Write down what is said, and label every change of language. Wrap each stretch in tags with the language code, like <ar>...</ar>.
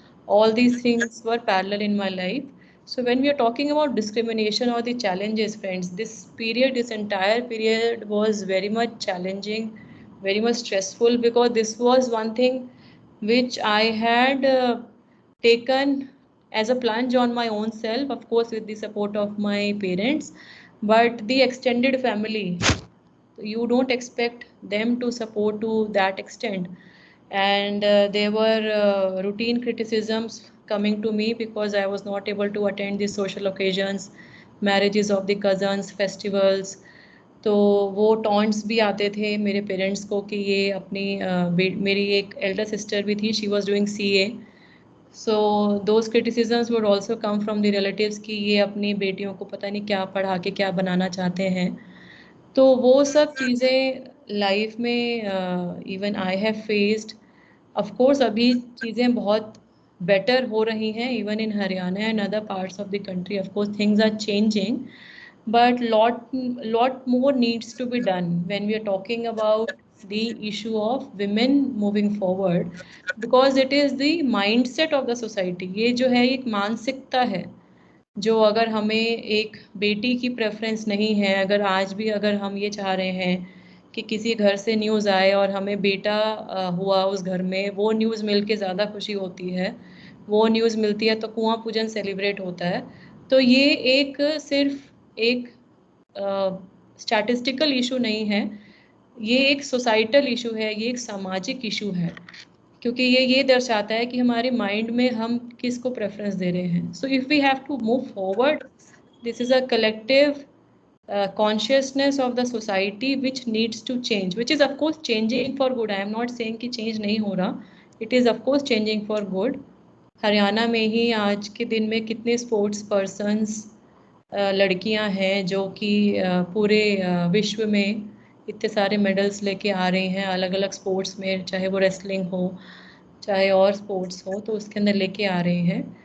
<en>all these things were parallel in my life. So when we are talking about discrimination or the challenges, friends, this entire period was very much challenging, very much stressful, because this was one thing which I had taken as a plunge on my own self, of course with the support of my parents, but the extended family, you don't expect them to support to that extent. And there were routine criticisms coming to me because I was not able to attend the social occasions, marriages of the cousins, festivals.</en> <hi>तो वो taunts भी आते थे मेरे parents को कि ये अपनी मेरी एक एल्डर सिस्टर भी थी,</hi> <en>she was doing CA, so those criticisms would also come from the relatives</en> <hi>कि ये अपनी बेटियों को पता नहीं क्या पढ़ा के क्या बनाना चाहते हैं। तो वो सब चीज़ें लाइफ में</hi> <en>Even I have faced. Of course</en> <hi>अभी चीज़ें बहुत बेटर हो रही हैं,</hi> <en>Even in Haryana and other parts of the country, of course things are changing, but lot more needs to be done when we are talking about the issue of women moving forward, because it is the mindset of the society।</en> <hi>ये जो है एक मानसिकता है जो, अगर हमें एक बेटी की प्रेफरेंस नहीं है, अगर आज भी अगर हम ये चाह रहे हैं कि किसी घर से न्यूज़ आए और हमें बेटा हुआ उस घर में, वो न्यूज़ मिल के ज़्यादा खुशी होती है, वो न्यूज़ मिलती है तो कुआं पूजन सेलिब्रेट होता है। तो ये एक सिर्फ एक स्टैटिस्टिकल इशू नहीं है, ये एक सोसाइटल इशू है, ये एक सामाजिक इशू है, क्योंकि ये दर्शाता है कि हमारे माइंड में हम किसको प्रेफरेंस दे रहे हैं।</hi> <en>So if we have to move forward, this is a collective consciousness of the society which needs to change, which is of course changing for good. I am not saying</en> <hi>कि change नहीं हो रहा,</hi> <en>it is of course changing for good।</en> <hi>Haryana में ही आज के दिन में कितने स्पोर्ट्स पर्सन्स लड़कियां हैं जो कि पूरे विश्व में इतने सारे मेडल्स लेके आ रही हैं अलग अलग स्पोर्ट्स में, चाहे वो रेसलिंग हो चाहे और स्पोर्ट्स हो, तो उसके अंदर लेके आ रही हैं।</hi>